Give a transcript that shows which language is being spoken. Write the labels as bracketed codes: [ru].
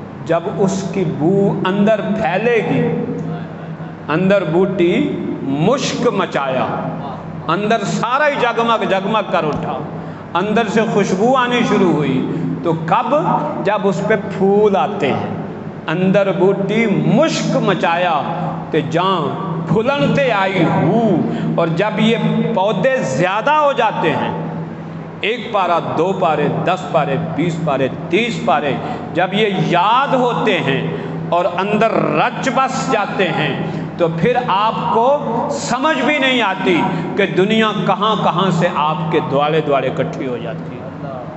[ur] جب اس کی بو اندر پھیلے گی، [pa] اندر بوٹی مشک مچایا، [ur] اندر سارا ہی جگمگ جگمگ کر اٹھا، اندر سے خوشبو آنی شروع ہوئی. تو کب؟ جب اس پہ پھول آتے ہیں. [pa] اندر بوٹی مشک مچایا تے جان پھلنتے آئی ہوں. [ur] اور جب یہ پودے زیادہ ہو جاتے ہیں، 1 پارہ 2 پارے 10 پارے 20 پارے 30 پارے، جب یہ یاد ہوتے ہیں اور اندر رچ بس جاتے ہیں، تو پھر آپ کو سمجھ بھی نہیں آتی کہ دنیا کہاں کہاں سے آپ کے دوالے دوالے اکٹھی ہو جاتی ہے.